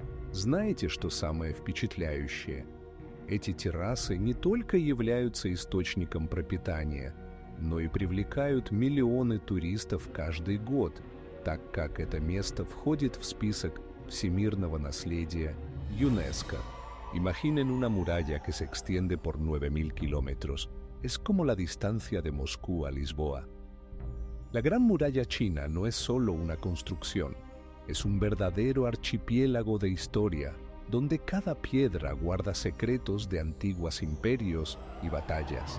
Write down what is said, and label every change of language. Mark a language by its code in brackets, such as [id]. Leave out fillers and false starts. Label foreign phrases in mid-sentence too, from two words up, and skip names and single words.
[ru] Знаете, что самое впечатляющее? Эти террасы не только являются источником пропитания, но и привлекают миллионы туристов каждый год, так как это место входит в список всемирного наследия ЮНЕСКО. [es] Imaginen una muralla que se extiende por 9.000 kilómetros. Es como la distancia de Moscú a Lisboa. La Gran Muralla China no es solo una construcción, es un verdadero archipiélago de historia, donde cada piedra guarda secretos de antiguos imperios y batallas.